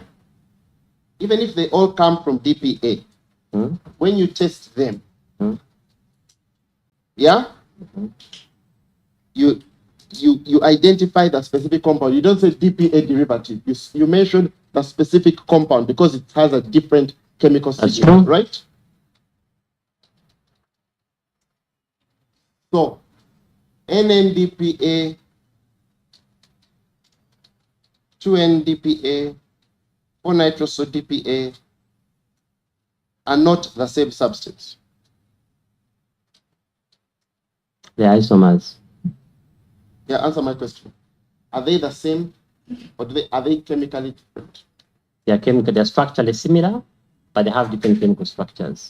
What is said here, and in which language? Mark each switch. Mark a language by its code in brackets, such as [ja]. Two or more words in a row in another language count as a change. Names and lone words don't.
[en] Even if they all come from DPA, when you test them, yeah, you identify the specific compound. You don't say DPA derivative. You mention the specific compound because it has a different chemical signature, true. right? So, NNDPA, 2NDPA, 4-nitroso-DPA are not the same substance. They are isomers. Yeah, answer my question. Are they the same or are they chemically different? They're structurally similar, but they have different chemical structures.